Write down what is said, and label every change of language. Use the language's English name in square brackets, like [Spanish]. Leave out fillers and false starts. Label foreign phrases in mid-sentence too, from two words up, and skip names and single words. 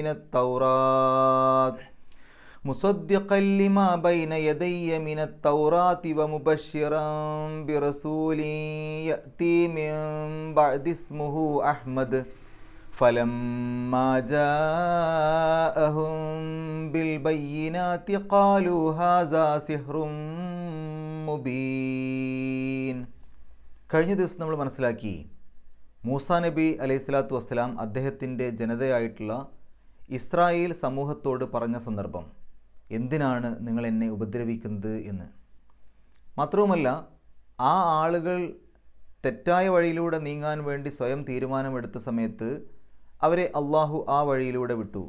[Arabic] من التوراة ومبشرا برسول يأتي من بعد اسمه أحمد فلما جاءهم بالبينات قالوا هذا سحر مبين. [Malayalam] കഴിഞ്ഞ ദിവസം നമ്മൾ മനസ്സിലാക്കി, മൂസാ നബി [Arabic] عليه الصلاة والسلام [Malayalam] അദ്ദേഹത്തിൻ്റെ ജനതയായിട്ടുള്ള ഇസ്രായേൽ സമൂഹത്തോട് പറഞ്ഞ സന്ദർഭം, എന്തിനാണ് നിങ്ങൾ എന്നെ ഉപദ്രവിക്കുന്നത് എന്ന്. മാത്രവുമല്ല, ആ ആളുകൾ തെറ്റായ വഴിയിലൂടെ നീങ്ങാൻ വേണ്ടി സ്വയം തീരുമാനമെടുത്ത സമയത്ത് അവരെ അള്ളാഹു ആ വഴിയിലൂടെ വിട്ടു.